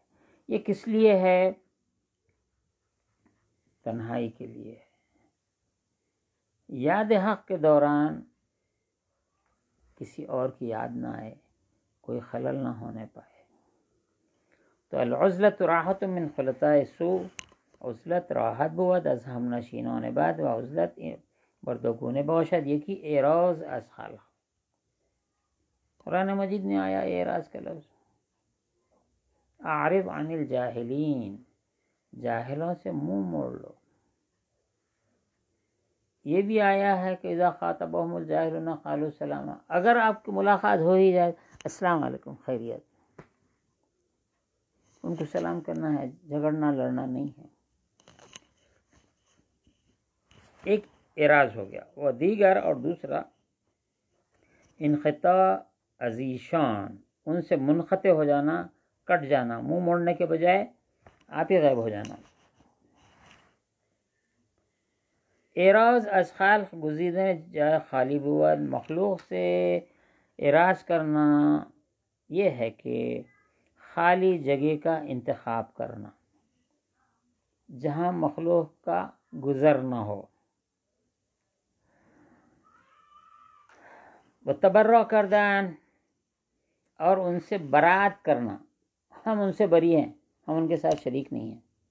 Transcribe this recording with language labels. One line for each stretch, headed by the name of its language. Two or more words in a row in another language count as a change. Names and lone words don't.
Urdu: یہ کس لیے ہے؟ تنہائی کے لیے ہے. یاد حق کے دوران کسی اور کی یاد نہ آئے، کوئی خلل نہ ہونے پائے.
Persian: تو
Arabic: العزلت راحت من خلطاء سوء،
Persian: عزلت راحت بود از هم نشینان بد، و عزلت بردگونه باشد یکی اعراض از خلق.
Urdu: قرآن مجید میں آیا اعراض کا لفظ،
Arabic: اعرض عن الجاہلین،
Urdu: جاہلوں سے منہ موڑ لو. یہ بھی آیا ہے کہ
Arabic: اذا خاطبهم الجاہلون قالوا سلاما،
Urdu: اگر آپ کی ملاقات ہو ہی جائے
Arabic: السلام علیکم،
Urdu: خیریت، ان کو سلام کرنا ہے، جھگڑنا لڑنا نہیں ہے. ایک اعراض ہو گیا. وہ دیگر، اور دوسرا
Persian: انقطاع ازیشان،
Urdu: ان سے منقطع ہو جانا، کٹ جانا، منہ موڑنے کے بجائے آپ ہی غائب ہو جانا.
Persian: اعراض از خلق، گزیدن جائے خالی بود.
Urdu: مخلوق سے اعراض کرنا یہ ہے کہ خالی جگہ کا انتخاب کرنا جہاں مخلوق کا گزر نہ ہو. وہ
Persian: تبرع کردن،
Urdu: اور ان سے برات کرنا، ہم ان سے بری ہیں، ہم ان کے ساتھ شریک نہیں ہیں.